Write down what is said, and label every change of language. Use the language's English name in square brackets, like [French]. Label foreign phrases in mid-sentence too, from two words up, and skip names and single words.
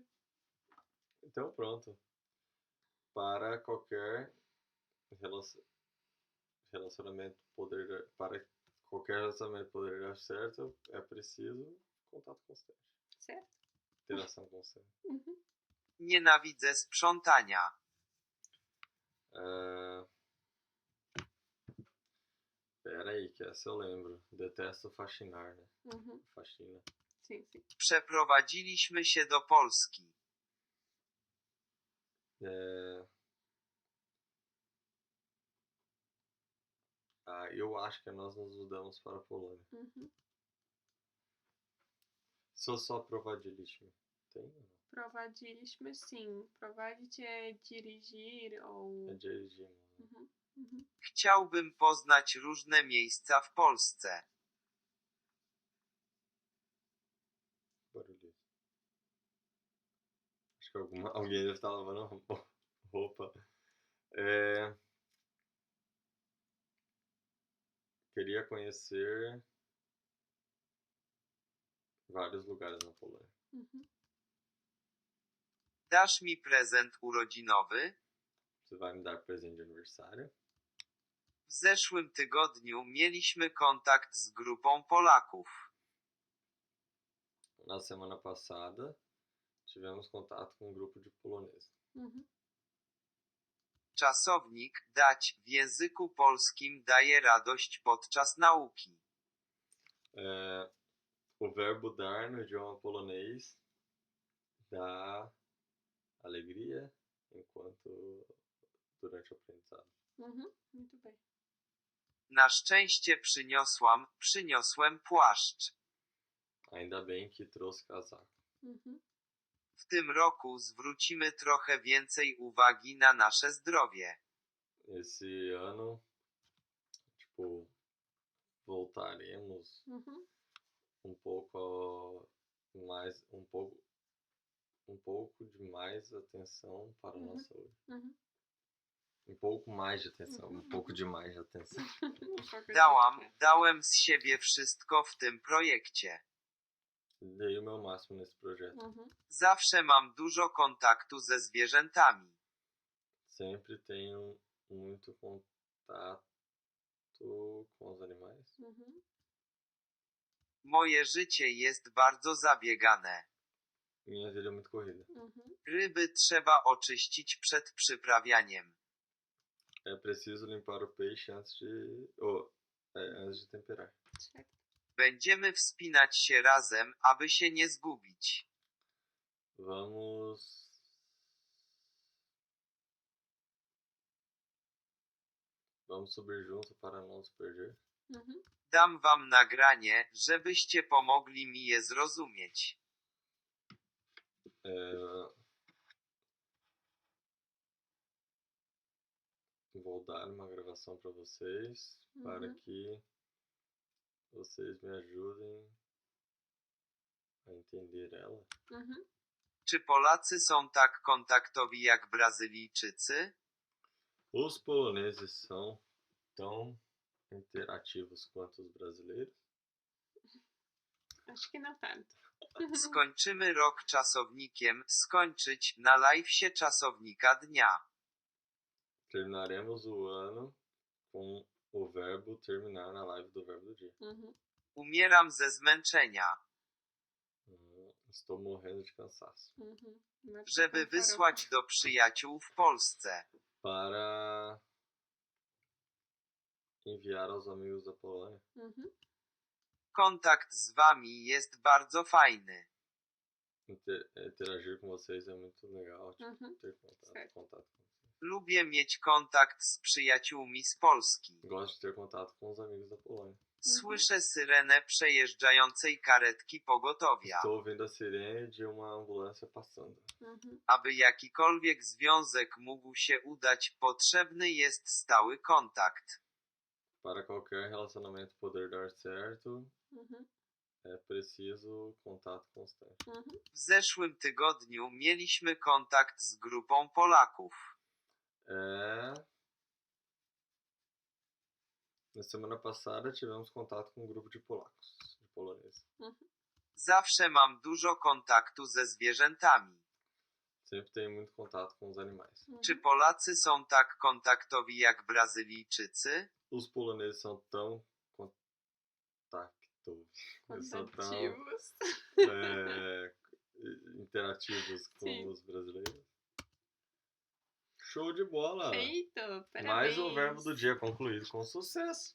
[Portuguese] Então pronto. Para qualquer relacionamento para qualquer relacionamento poder dar certo, é preciso contato constante. Certo? Interação constante. Uhum. [Polish] Nienawidzę sprzątania. [Portuguese] Pera aí, que essa eu lembro. Detesto faxinar, né? Uhum. Faxina. Sim, sim. [Polish] Przeprowadziliśmy się do Polski. [Portuguese] Eu acho que nós nos mudamos para a Polônia. Uhum. Só prowadziliśmy. Tem ou não? Prowadziliśmy, sim. Prowadzić é dirigir ou... É dirigimos. Né? Mhm. Mhm. [Polish] Chciałbym poznać różne miejsca w Polsce. [Portuguese] Barulho. Acho que alguém deve estar lavando roupa. Queria conhecer vários lugares na Polônia. Mhm. [Polish] Dasz mi prezent urodzinowy? [Portuguese] Você vai me dar presente de aniversário? [Polish] W zeszłym tygodniu mieliśmy kontakt z grupą Polaków. [Portuguese] Na semana passada, tivemos contato com um grupo de poloneses. Mhm. [Polish] Czasownik dać w języku polskim daje radość podczas nauki. [Portuguese] O verbo dar no idioma polonês dá alegria durante o aprendizado. Mhm. Muito bem. [Polish] Na szczęście przyniosłem płaszcz. [Portuguese] Ainda bem que trouxe casaco. Mhm. [Polish] W tym roku zwrócimy trochę więcej uwagi na nasze zdrowie. [Portuguese] Esse ano, voltaremos Mhm. um pouco de mais atenção para a nossa saúde. Mhm. Um pouco mais de atenção, um pouco de mais de atenção. [Polish] Dałem z siebie wszystko w tym projekcie. [Portuguese] Dei o meu máximo nesse projeto. Mhm. [Polish] Zawsze mam dużo kontaktu ze zwierzętami. [Portuguese] Sempre tenho muito contato com os animais. Mhm. [Polish] Moje życie jest bardzo zabiegane. [Portuguese] Minha vida é muito corrida. Mhm. [Polish] Ryby trzeba oczyścić przed przyprawianiem. [Portuguese] É preciso limpar o peixe antes de temperar. Certo. [Polish] Będziemy wspinać się razem, aby się nie zgubić. [Portuguese] Vamos subir junto para não nos perder. Mhm. [Polish] Dam wam nagranie, żebyście pomogli mi je zrozumieć. [Portuguese] Vou dar uma gravação para vocês, para Mhm. que vocês me ajudem a entender ela. Mhm. [Polish] Czy Polacy są tak kontaktowi jak Brazylijczycy? [Portuguese] Os poloneses são tão interativos quanto os brasileiros? Acho que não tanto. [Polish] Skończymy rok czasownikiem skończyć na live'sie czasownika dnia. [Portuguese] Terminaremos o ano com o verbo terminar na live do verbo do dia. Mhm. [Polish] Umieram ze zmęczenia. [Portuguese] Estou morrendo de cansaço. [Polish] Mhm. Bardzo Żeby komfortowo. wysłać do przyjaciół w Polsce. [Portuguese] Para enviar aos amigos da Polônia. Mhm. [Polish] Kontakt z wami jest bardzo fajny. [Portuguese] Interagir com vocês é muito legal. Mhm. Ter Certo. contato com vocês. [Polish] Lubię mieć kontakt z przyjaciółmi z Polski. [Portuguese] Gosto de ter contato com os amigos da Polônia. [Polish] Słyszę syrenę przejeżdżającej karetki pogotowia. [Portuguese] Estou ouvindo a sirene de uma ambulância passando. Mhm. [Polish] Aby jakikolwiek związek mógł się udać, potrzebny jest stały kontakt. [Portuguese] Para qualquer relacionamento poder dar certo, Mhm. é preciso contato constante. Mhm. [Polish] W zeszłym tygodniu mieliśmy kontakt z grupą Polaków. [Portuguese] Na semana passada tivemos contato com um grupo de poloneses. Mhm. [Polish] Zawsze mam dużo kontaktu ze zwierzętami. [Portuguese] Sempre tenho muito contato com os animais. [Polish] Czy Polacy są tak kontaktowi jak Brazylijczycy? [Portuguese] Os poloneses são tão são tão Contativos. interativos Sim. como os brasileiros. Show de bola! Feito! Parabéns! Mais um verbo do dia concluído com sucesso.